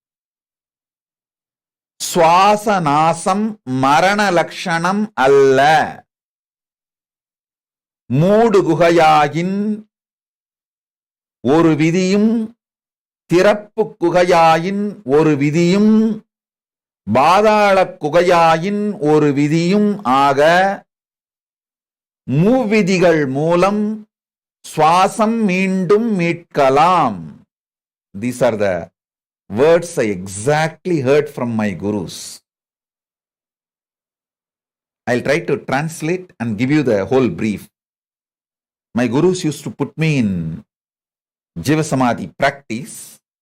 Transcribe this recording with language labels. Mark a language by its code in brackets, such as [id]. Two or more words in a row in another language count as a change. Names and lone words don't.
[ta] சுவாசநாசம் மரண லட்சணம் அல்ல மூடு குகையின் ஒரு விடியும் திறப்பு குகையின் ஒரு விடியும் பாதல குகையின் ஒரு விடியும் ஆக மூவிடிகள் மூலம் சுவாசம் மீண்டும் மீட்கலாம். [en] These are the words I exactly heard from my gurus. I'll try to translate and give you the whole brief. My gurus used to put me in Jiva Samadhi practice.